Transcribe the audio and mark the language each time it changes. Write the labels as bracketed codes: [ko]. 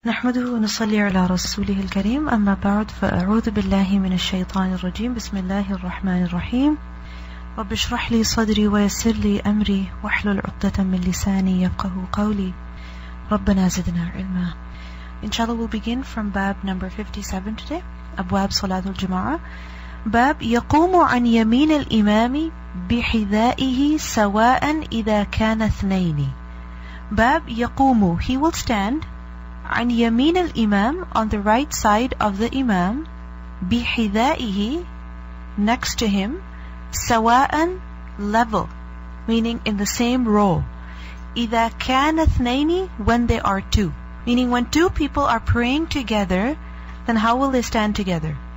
[ar] نحمده ونصلي على رسوله الكريم أما بعد فأعوذ بالله من الشيطان الرجيم بسم الله الرحمن الرحيم رب اشرح لي صدري ويسر لي أمري واحلل عقدة من لساني يفقه قولي ربنا زدنا علما. [en] Inshallah, we'll begin from bab number 57 today, [ar] أبواب صلاة الجماعة. باب يقوم عن يمين الإمام بحذائه سواء إذا كان اثنين. باب يقوم, [en] he will stand [ar] عن يمين الإمام, [en] on the right side of the imam, [ar] بحذائه, [en] next to him, [ar] سواء, [en] level, meaning in the same row. [ar] إذا كان اثنين, [en] when they are two, meaning when two people are praying together, then how will they stand together?